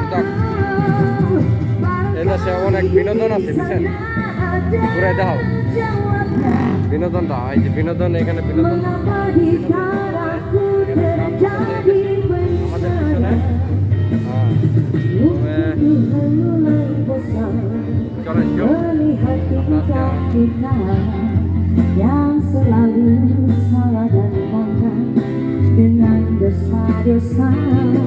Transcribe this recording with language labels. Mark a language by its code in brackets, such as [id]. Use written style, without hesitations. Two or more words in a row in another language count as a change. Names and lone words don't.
[bn] যাক, এদেশে অনেক বিনোদন আছে বুঝছেন, ঘুরে দেখাও বিনোদনটা। এই যে বিনোদন, এখানে বিনোদন আমাদের পিছনে। হ্যাঁ, চলেন [id] yang selalu salah dan bangga dengan dosa-dosa.